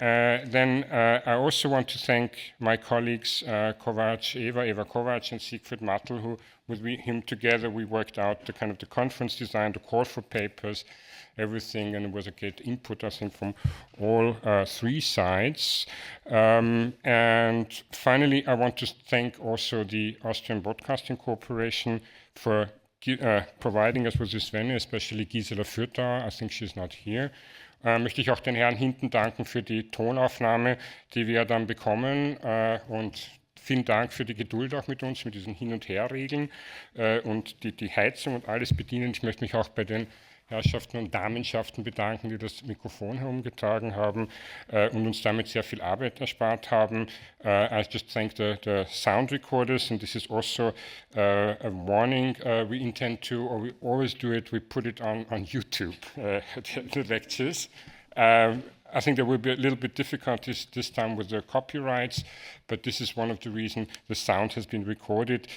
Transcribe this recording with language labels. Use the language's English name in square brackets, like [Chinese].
[English] Then I also want to thank my colleagues Eva Kovac and Siegfried Mattel, who with him together we worked out the kind of the conference design, the call for papers, everything, and it was a great input, I think, from all three sides. And finally, I want to thank also the Austrian Broadcasting Corporation for providing us with this venue, especially Gisela Fürthauer. I think she's not here. [German] Möchte ich auch den Herren hinten danken für die Tonaufnahme, die wir dann bekommen, und vielen Dank für die Geduld auch mit uns, mit diesen Hin- und Herregeln und die Heizung und alles bedienen. Ich möchte mich auch bei den Herrschaften und Damenschaften bedanken, die das Mikrofon herumgetragen haben und uns damit sehr viel Arbeit erspart haben. [English] I just thank the sound recorders, and this is also a warning. We intend to, or we always do it, we put it on YouTube, the lectures. I think there will be a little bit difficulties this time with the copyrights, but this is one of the reasons the sound has been recorded.